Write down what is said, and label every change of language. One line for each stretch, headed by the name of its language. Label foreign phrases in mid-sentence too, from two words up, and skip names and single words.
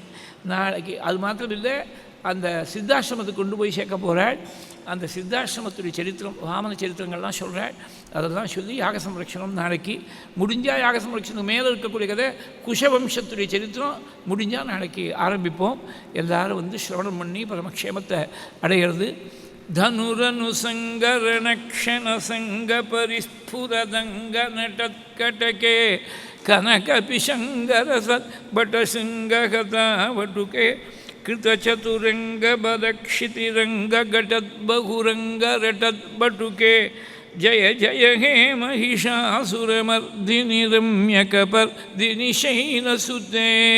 Tamil: நாளைக்கு அது மாத்திரம் இல்லை, அந்த சித்தாசிரமத்துக்கு கொண்டு போய் சேர்க்க போகிறாள். அந்த சித்தாசிரமத்துடைய சரித்திரம், வாமன சரித்திரங்கள்லாம் சொல்கிறாள். அதெல்லாம் சொல்லி யாக சம்ரக்ஷணம் நாளைக்கு முடிஞ்சால், யாக சம்ரக்ஷணம் மேலே இருக்கக்கூடிய கதை குஷவம்சத்துடைய சரித்திரம் முடிஞ்சால் நாளைக்கு ஆரம்பிப்போம். எல்லாரும் வந்து சிரவணம் பண்ணி பரமக்ஷேமத்தை அடைகிறது.
Sanskrit: धनुरनुसङ्गरणक्षणसङ्ग परिस्फुरदङ्गनटत्कटके कनकपिशङ्गरसद्भटशृङ्गगतावटुके कृतचतुरङ्गबदक्षितिरङ्गघटद्बहुरङ्गरटद्बटुके जय जय हे महिषासुरमर्दिनि रम्यकपर्दिनि शैलसुते